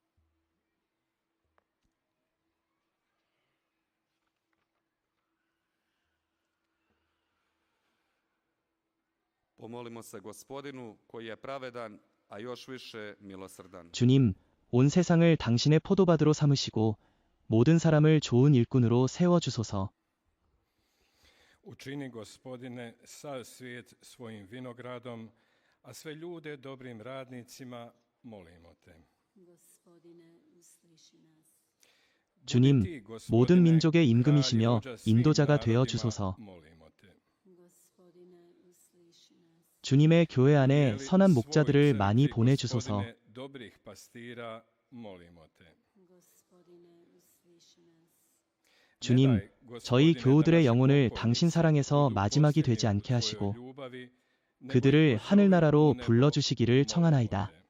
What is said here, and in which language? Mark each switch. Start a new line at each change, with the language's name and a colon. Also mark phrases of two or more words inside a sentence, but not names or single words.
Korean: 주님, 온 세상을 당신의 포도밭으로 삼으시고 모든 사람을 좋은 일꾼으로 세워주소서.
Croatian: Učini Gospodine sav svijet svojim vinogradom, a sve ljude dobrim radnicima, molimo te.
Korean: 주님, 모든 민족의 임금이시며 인도자가 되어 주소서. 주님의 교회 안에 선한 목자들을 많이 보내주소서. 주님, 저희 교우들의 영혼을 당신 사랑에서 마지막이 되지 않게 하시고 그들을 하늘나라로 불러주시기를 청하나이다.